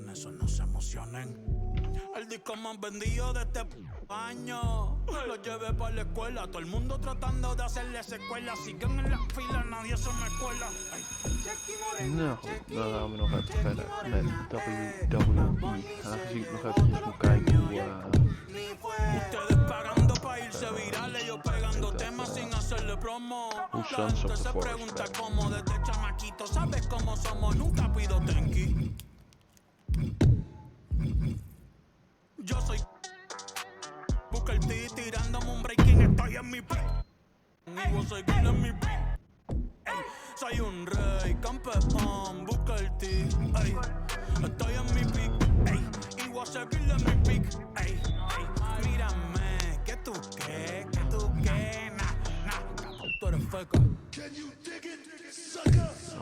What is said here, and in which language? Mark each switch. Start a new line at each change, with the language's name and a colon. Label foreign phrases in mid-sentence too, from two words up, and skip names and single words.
Spanish: eso no se emocionen. El disco más vendido de este año. Lo llevé para la escuela. Todo el mundo tratando de hacerle secuela. Siguen en la fila, nadie se me cuela.
Dutch: Nou, dan gaan we nog even verder met WWE. Aangezien ik nog even moet kijken hoe
Spanish: Ustedes pagando pa' irse virales, yo pegando temas sin hacerle promo. La gente se pregunta cómo desde chamaquito, ¿sabes cómo somos? Nunca pido tenki. Yo soy Busca el T tirándome un breaking, estoy en mi pick. Y vos seguir en mi pick. Ey, soy un rey, campeón, busca el T. Ey, estoy en mi pick. Ey, y voy a seguir en mi pick. Ey, ey, mírame, que tú qué, nah, tú eres feca.
English: Can you dig it, sucker?